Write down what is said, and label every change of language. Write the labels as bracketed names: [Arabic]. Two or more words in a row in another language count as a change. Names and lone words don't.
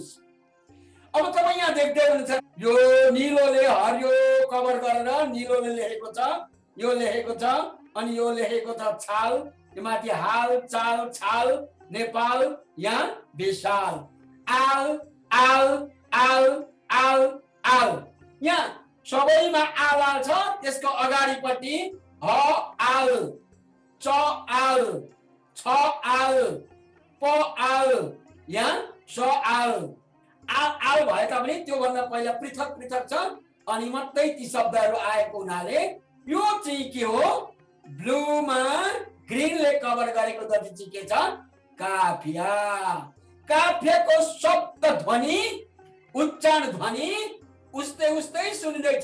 [Nepali] अब तपाईँ यहाँ देख्दै हुनुहुन्छ यो निलोले हरियो कभर गरेर निलोले लेखेको छ, यो लेखेको छ अनि यो लेखेको छ छाल, यो माथि हाल चाल छाल नेपाल यहाँ विशाल। आल आल आल आल आल, यहाँ सबैमा आल छ, त्यसको अगाडिपट्टि ह आल, च आल, छ आल, प आल, यहाँ स आल। आल आल भए तापनि त्योभन्दा पहिला पृथक पृथक छ अनि मात्रै ती शब्दहरू आएको हुनाले यो चाहिँ के हो? ब्लूमा ग्रीनले कभर गरेको जति चाहिँ के छ? काफिया। काफियाको शब्द ध्वनि, उच्चारण ध्वनि उस्तै उस्तै सुनिँदैछ।